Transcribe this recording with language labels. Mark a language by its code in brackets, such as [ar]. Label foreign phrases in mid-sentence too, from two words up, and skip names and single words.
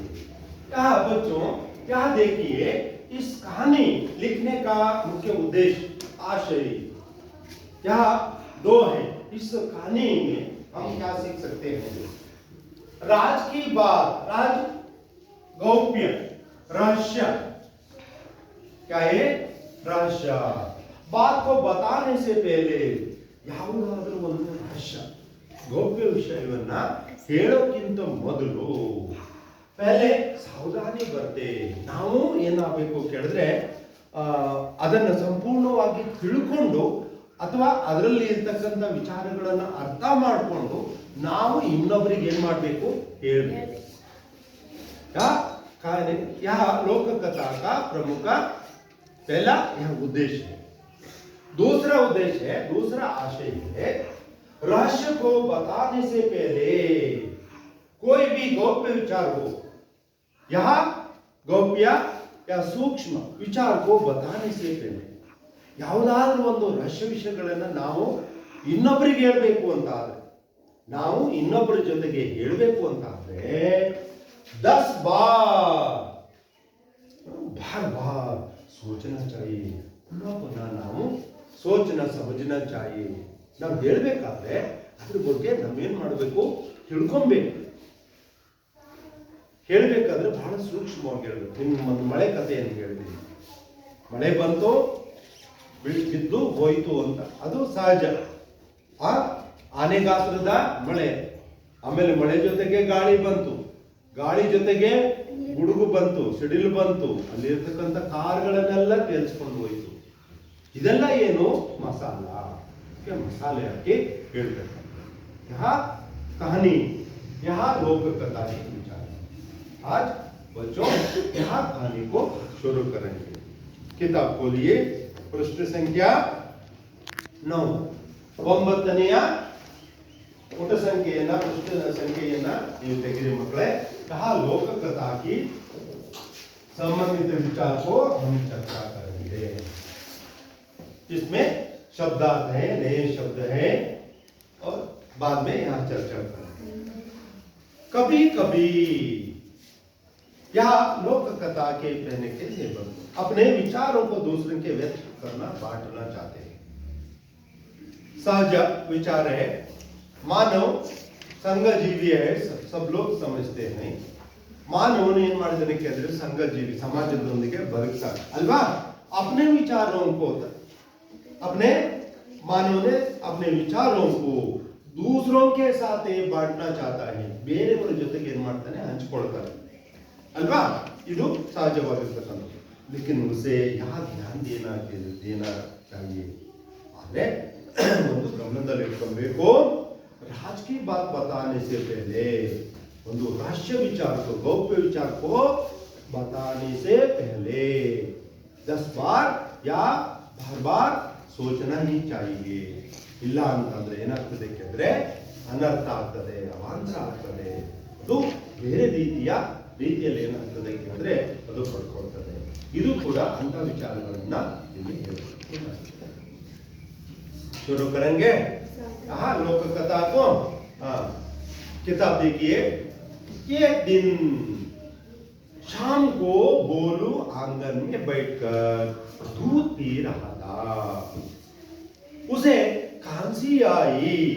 [hi] क्या बच्चों, क्या देखिए, इस कहानी लिखने का मुख्य उद्देश्य, आशय क्या दो है। इस कहानी में हम क्या सीख सकते हैं? राज की बात, राज गौप्य, रहस्य, क्या है? रहस्य। बात को बताने से पहले [kn] ಯಾವುದಾದರೂ ಒಂದು ರಹಸ್ಯ, ಗೌಪ್ಯ ವಿಷಯವನ್ನ ಹೇಳೋಕ್ಕಿಂತ ಮೊದಲು [hi] पहले सावधानी बरते. [kn] ನಾವು ಏನಾಗಬೇಕು ಕೇಳಿದ್ರೆ ಅದನ್ನು ಸಂಪೂರ್ಣವಾಗಿ ತಿಳ್ಕೊಂಡು ಅಥವಾ ಅದರಲ್ಲಿ ಇರ್ತಕ್ಕಂಥ ವಿಚಾರಗಳನ್ನ ಅರ್ಥ ಮಾಡಿಕೊಂಡು ನಾವು ಇನ್ನೊಬ್ಬರಿಗೆ ಏನ್ ಮಾಡಬೇಕು? ಹೇಳಬೇಕು. [hi] यह लोक कथा का प्रमुख पहला यह उद्देश्य है। दूसरा उद्देश्य है, दूसरा आशय है, रहस्य को बताने से पहले कोई भी गौप्य विचार हो, यह गौप्य या सूक्ष्म विचार को बताने से पहले [kn] ಯಾವುದಾದ್ರೂ ಒಂದು ರಹಸ್ಯ ವಿಷಯಗಳನ್ನ ನಾವು ಇನ್ನೊಬ್ಬರಿಗೆ ಹೇಳಬೇಕು ಅಂತ ಆದ್ರೆ, ನಾವು ಇನ್ನೊಬ್ಬರ ಜೊತೆಗೆ ಹೇಳಬೇಕು ಅಂತ ಆದ್ರೆ [hi] 10 बार बार बार सोचना चाहिए. [kn] ಪುನಃ ಪುನಃ ನಾವು [hi] सोचना समझना चाहिए. [kn] ನಾವು ಹೇಳಬೇಕಾದ್ರೆ ಅದ್ರ ಬಗ್ಗೆ ನಾವೇನ್ ಮಾಡಬೇಕು? ತಿಳ್ಕೊಬೇಕು. ಹೇಳಬೇಕಾದ್ರೆ ಬಹಳ ಸೂಕ್ಷ್ಮವಾಗಿ ಹೇಳಬೇಕು. ನಿಮ್ಮ ಒಂದು ಮಳೆ ಕಥೆಯನ್ನು ಹೇಳಿದ್ದೀನಿ. ಮಳೆ ಬಂತು, ಬಿದ್ದು ಹೋಯಿತು ಅಂತ, ಅದು ಸಹಜ. ಆ ಆನೆಗಾತ್ರದ ಮಳೆ, ಆಮೇಲೆ ಮಳೆ ಜೊತೆಗೆ ಗಾಳಿ ಬಂತು, ಗಾಳಿ ಜೊತೆಗೆ ಗುಡುಗು ಬಂತು, ಸಿಡಿಲು ಬಂತು, ಅಲ್ಲಿರ್ತಕ್ಕಂಥ ಕಾರ್ಗಳನ್ನೆಲ್ಲ ತೇಲ್ಸ್ಕೊಂಡು ಹೋಯಿತು. ಇದೆಲ್ಲ ಏನು? ಮಸಾಲ. ಮಸಾಲೆ ಹಾಕಿ ಹೇಳ್ತಾರೆ. [hi] यह कहानी, यह लोक कथा की विचार। आज बच्चों यह कहानी को शुरू करेंगे। किताब खोलिए, पृष्ठ संख्या 9, [kn] 9ನೆಯ ಪುಟ ಸಂಖ್ಯೆಯನ್ನ, ಪುಸ್ತಕದ ಸಂಖ್ಯೆಯನ್ನ ನೀವು ತೆಗೆದು ಮಕ್ಕಳೇ. [hi] यह लोक कथा की संबंधित विचार को हम चर्चा करेंगे। इसमें शब्दार्थ है, नए शब्द है और बाद में यहाँ चर्चा करेंगे। कभी कभी यह लोक कथा के कहने के लिए अपने विचारों को दूसरे के व्यक्त करना, बांटना चाहते हैं। सहज विचार है, मानव ಸಂಘಜೀವಿ है, सब लोग समझते हैं. [kn] ಮಾನವನು ಏನ್ ಮಾಡಿದಾನೆ ಕೇಳಿದ್ರೆ ಸಂಘಜೀವಿ, ಸಮಾಜದೊಂದಿಗೆ ಬದುಕ್ತಾನೆ ಅಲ್ವಾ? [hi] अपने विचारों को, अपने मानव ने अपने विचारों को दूसरों के साथ बांटना चाहता है. [kn] ಬೇರೆಯವರ ಜೊತೆಗೆ ಏನ್ ಮಾಡ್ತಾನೆ? ಹಂಚಿಕೊಳ್ತಾನೆ ಅಲ್ವಾ? ಇದು ಸಹಜವಾಗಿರ್ತಕ್ಕಂಥದ್ದು. [hi] लेकिन उसे यहाँ ध्यान देना चाहिए. [kn] ಆದ್ರೆ ಒಂದು ಗಮನದಲ್ಲಿ ಇಟ್ಕೊಳ್ಬೇಕು, [hi] राज की बात बताने से पहले, ಒಂದು रहस्य विचार को, गौप्य विचार को बताने से पहले 10 बार या बार बार सोचना ही चाहिए. [kn] ಇಲ್ಲ ಅಂತಂದ್ರೆ ಏನಾಗ್ತದೆ ಕೇಳಿದ್ರೆ ಅನರ್ಥ ಆಗ್ತದೆ, ಅವಾಂತರ ಆಗ್ತದೆ. ಅದು ಬೇರೆ ರೀತಿಯಲ್ಲಿ ಏನಾಗ್ತದೆ ಕೇಳಿದ್ರೆ ಅದು ಪಡ್ಕೊಳ್ತದೆ. ಇದು ಕೂಡ ಅಂತ ವಿಚಾರಗಳನ್ನ ಇಲ್ಲಿ ಹೇಳ್ತಾರೆ. [hi] शुरू करेंगे हाँ लोक कथा को. हाँ, किताब देखिए. एक दिन शाम को गोलू आंगन में बैठकर दूध पी रहा था. उसे खांसी आई.